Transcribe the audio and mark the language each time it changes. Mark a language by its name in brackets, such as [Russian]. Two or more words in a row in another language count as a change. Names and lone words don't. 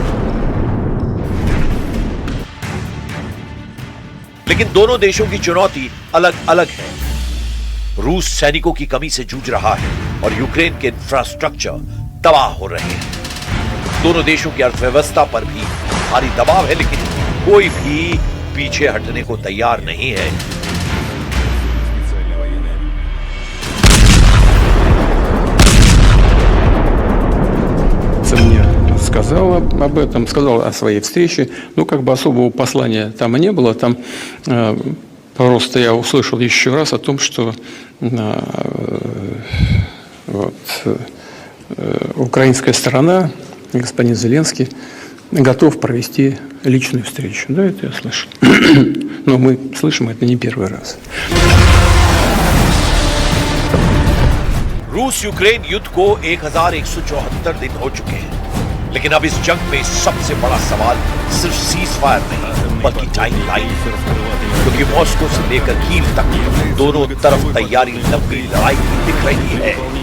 [Hindi] लेकिन दोनों देशों की चुनौती अलग अलग है। रूस सैनिकों की कमी से जूझ रहा है और यूक्रेन के इंफ्रास्ट्रक्चर तबाह हो रहे हैं। दोनों देशों की अर्थव्यवस्था पर भी भारी दबाव है, लेकिन कोई भी पीछे हटने को तैयार नहीं है। [Russian] Мне сказал об этом, сказал о своей встрече. Ну, как бы особого послания там и не было. Там просто я услышал еще раз о том, что украинская сторона, господин Зеленский, готов провести личную встречу. Да, это я слышал. Но мы слышим это не первый раз. [Hindi] रूस यूक्रेन युद्ध को 1174 दिन हो चुके हैं, लेकिन अब इस जंग में सबसे बड़ा सवाल सिर्फ [English] cease fire [Hindi] नहीं बल्कि [English] time line, [Hindi] क्योंकि मॉस्को से लेकर कीव तक दोनों तरफ तैयारी लंबी लड़ाई दिख रही है।